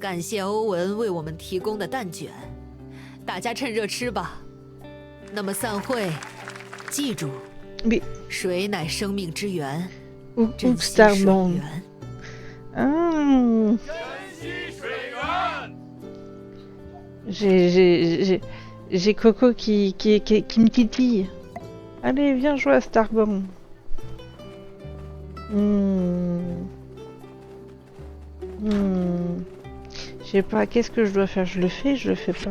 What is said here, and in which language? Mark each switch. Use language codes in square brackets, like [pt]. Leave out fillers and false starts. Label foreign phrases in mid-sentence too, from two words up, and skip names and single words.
[zh] 感谢欧文为我们提供的蛋卷，大家趁热吃吧。那么散会，记住，水乃生命之源，珍惜水源。珍惜水 [fr] 源。J'ai Coco qui me titille. Allez, viens jouer à Starborn. Je sais pas, qu'est-ce que je dois faire? Je le fais, je le fais pas.